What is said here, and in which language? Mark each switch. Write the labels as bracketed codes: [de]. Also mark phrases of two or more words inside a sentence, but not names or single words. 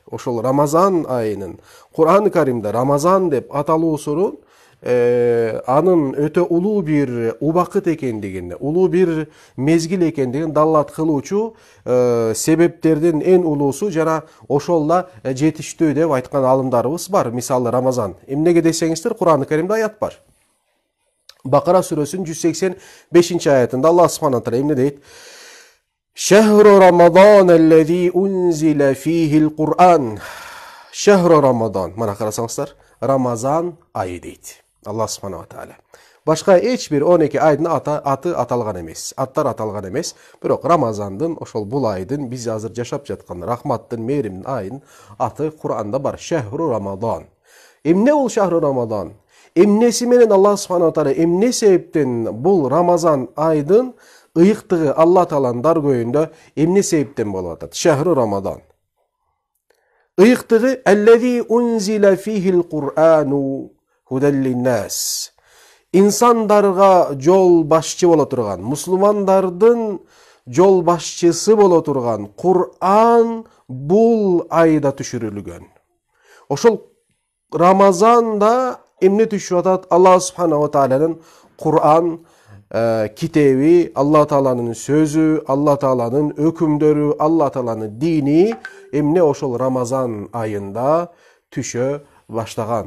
[ky] Ошол Рамазан айынын [ar] القرآن الكريم [ky] Рамазан деп аталуусунун анын өтө улуу бир убакыт экендигин, улуу бир мезгил экендигин далат кылуучу себептердин эң улуусу жана ошол да жетиштүү деп айткан алымдарыбыз бар. Мисалы Рамазан эмнеге десеңиздер, [ar] القرآن الكريم [ky] аят бар. Бакара сүрөсүнүн 185 аятында [ar] الله سبحانه وتعالى [ky] эмне дейт? [ar] شهر رمضان الذي أنزل فيه القرآن. شهر رمضان. [ky] Мана карасаңыздар, Рамазан айы дейт [ar] الله سبحانه وتعالى. [ky] Башка эч бир 12 айдын аты аталган эмес, аттар аталган эмес. Бирок Рамазандын, ошол бул айдын, биз азыр жашап жаткан рахматтын, мээримдин айынын аты Кур'анда бар. [ar] شهر رمضان. [ky] Эмне бул [ar] شهر رمضان? [ky] Эмнеси менен [ar] الله سبحانه وتعالى [ky] эмне себептен бул Рамазан айдын ыйыктыгы [ar] الله تعالى [ky] даргөйүндө эмне себептен болуп атат? [ar] شهر رمضان. Ыйыктыгы الذي أنزل فيه القرآن هدى للناس. [ky] Инсандарга жол башчы боло турган, мусулмандардын жол башчысы боло турган Кур'ан бул айда түшүрүлгөн. Ошол Рамазанда эмне түшүп атат? [ar] الله سبحانه وتعالى [ky] Кур'ан китеби, [ar] الله تعالى [ky] сөзү, [ar] الله تعالى [ky] өкүмдөрү, [ar] الله تعالى [ky] дини эмне ошол Рамазан айында түшө баштаган.